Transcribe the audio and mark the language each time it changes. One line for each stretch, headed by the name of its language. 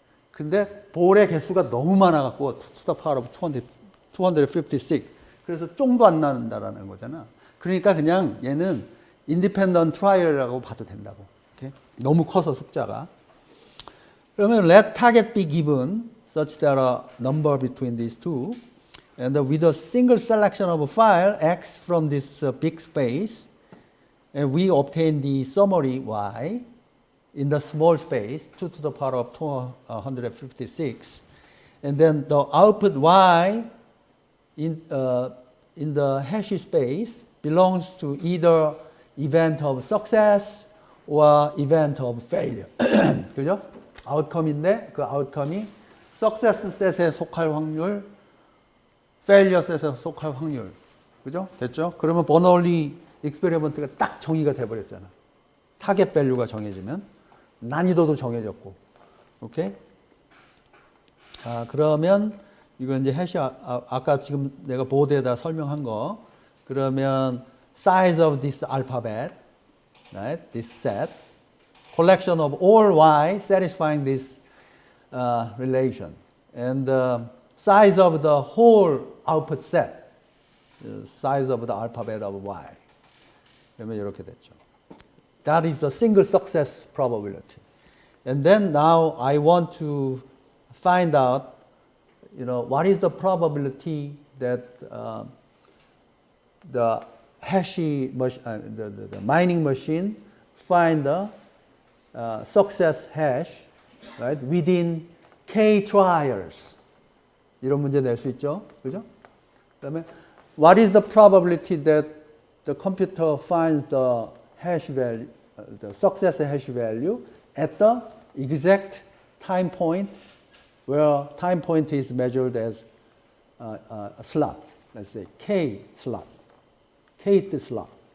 Korean: 근데 볼의 개수가 너무 많아갖고
English: to the power of 256.
Korean: 그래서 쫑도 안 나는다라는 거잖아. 그러니까 그냥 얘는
English: independent trial
Korean: 이라고 봐도 된다고. 이렇게? 너무 커서 숫자가. 그러면
English: let target be given such that a number between these two and with a single selection of a file X from this big space and we obtain the summary Y in the small space 2 to the power of 256 and then the output Y in the hash space belongs to either event of success or event of failure.
Korean: 그죠? 아웃컴인데 그 아웃컴이 success set에 속할 확률, failure set에 속할 확률. 그죠? 됐죠? 그러면 버널리 익스페리먼트가 딱 정의가 돼버렸잖아. 타겟 밸류가 정해지면 난이도도 정해졌고. 오케이? 자, 그러면 이거 이제 해시 아까 지금 내가 보드에다 설명한 거. 그러면
English: size of this alphabet, right? This set. collection of all y satisfying this relation and the size of the whole output set, the size of the alphabet of y.
Korean: 그러면 이렇게 됐죠.
English: That is the single success probability. And then now I want to find out, what is the probability that the the mining machine find the success hash, right, within k trials.
Korean: 이런 문제 낼 수 있죠, 그죠? 그다음에
English: what is the probability that the computer finds the hash value, the success hash value at the exact time point where time point is measured as a slot, let's say k slot, kth slot.